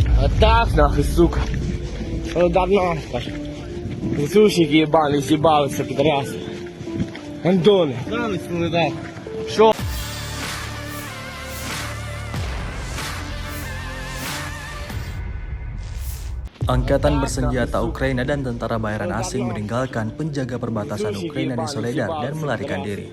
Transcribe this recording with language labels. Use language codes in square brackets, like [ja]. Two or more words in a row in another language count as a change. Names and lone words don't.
[ru] Так, нахуй, сука. Солдат нахуй. ВСУшники ебаные, съебаются, пидорасы. Андоны. Шо? [id] Angkatan bersenjata Ukraina dan tentara bayaran asing meninggalkan penjaga perbatasan Ukraina di Soledar dan melarikan diri.